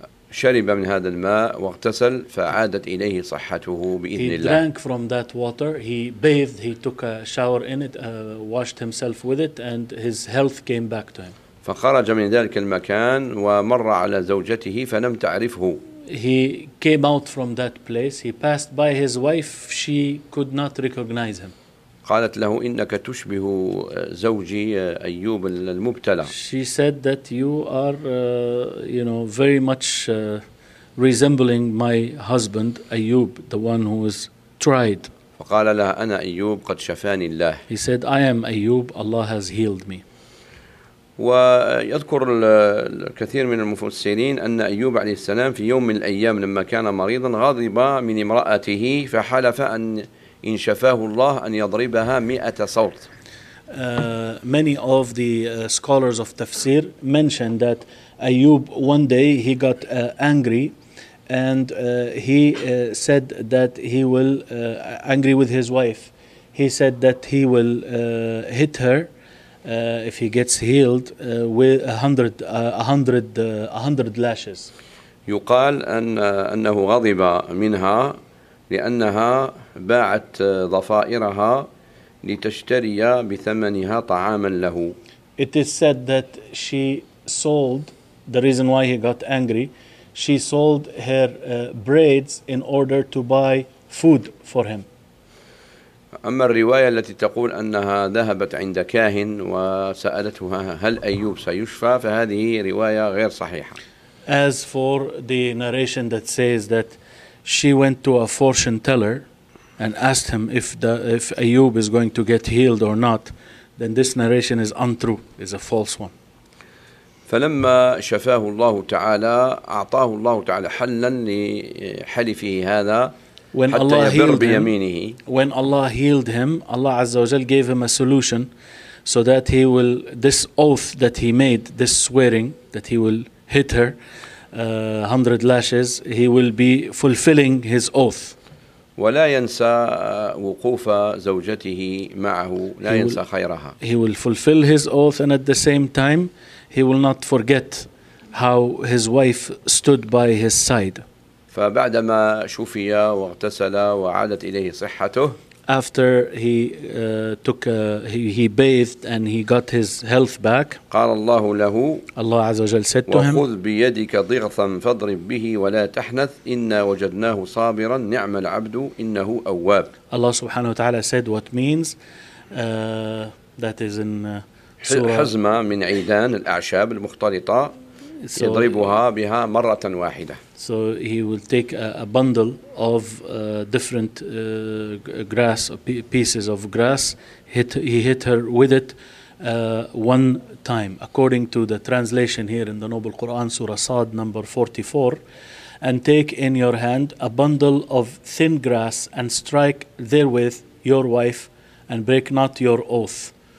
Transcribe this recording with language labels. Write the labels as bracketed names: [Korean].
[Arabic] فشرب من هذا الماء واغتسل فعادت إليه صحته بإذن الله. [English] He drank from that water. He bathed. He took a shower in it, washed himself with it, and his health came back to him. [Arabic] فخرج من ذلك المكان ومر على زوجته فلم تعرفه. [English] He came out from that place. He passed by his wife. She could not recognize him. [Arabic] قالت له إنك تشبه زوجي أيوب المبتلى. [English] She said that you are very much resembling my husband Ayyub, the one who was tried. [Arabic] فقال لها أنا أيوب قد شفاني الله. [English] He said I am Ayyub, Allah has healed me. [Arabic] ويذكر الكثير من المفسرين أن أيوب عليه السلام في يوم من الأيام لما كان مريضا غضب من امرأته فحلف أن إن شفاه الله أن يضربها 100 صوت. [English] Many of the scholars of tafsir mentioned that Ayyub one day he got angry and he said that he will angry with his wife. He said that he will hit her if he gets healed with 100 lashes. [Arabic] يقال أن أنه غضب منها لأنها باعت ضفائرها لتشتري بثمنها طعاما له. [English] It is said that she sold, the reason why he got angry, she sold her braids in order to buy food for him. [Arabic] أما الرواية التي تقول أنها ذهبت عند كاهن وسألتها هل أيوب سيشفى فهذه رواية غير صحيحة. [English] As for the narration that says that she went to a fortune teller and asked him if Ayub is going to get healed or not, then this narration is untrue, is a false one. [Arabic] فلما شفاه الله تعالى أعطاه الله تعالى حلا لحلفه هذا [English] when Allah [Arabic] حتى يبر بيمينه. [English] When Allah healed him, Allah Azza wa Jal gave him a solution so that he will, this oath that he made, this swearing that he will hit her 100 lashes, he will be fulfilling his oath. [Arabic] ولا ينسى وقوف زوجته معه لا ينسى خيرها. [English] He will fulfill his oath and at the same time he will not forget how his wife stood by his side. [Arabic] فبعدما شفي واغتسل وعادت إليه صحته. [English] After he took he bathed and he got his health back. [Arabic] قال الله له. [English] Allah عز وجل said to him. [Arabic] وخذ بيدك ضغثا فاضرب به ولا تحنث إن وجدناه صابرا نعم العبد إنه أواب. [English] Allah سبحانه وتعالى said what means that is in Surah. [Arabic] حزمة من عيدان الأعشاب المختلطة يضربها بها مرة واحدة. [English] So he will take a bundle of different grass, pieces of grass. He hit her with it one time. According to the translation here in the Noble Quran, Surah Sad, number 44, and take in your hand a bundle of thin grass and strike therewith your wife and break not your oath.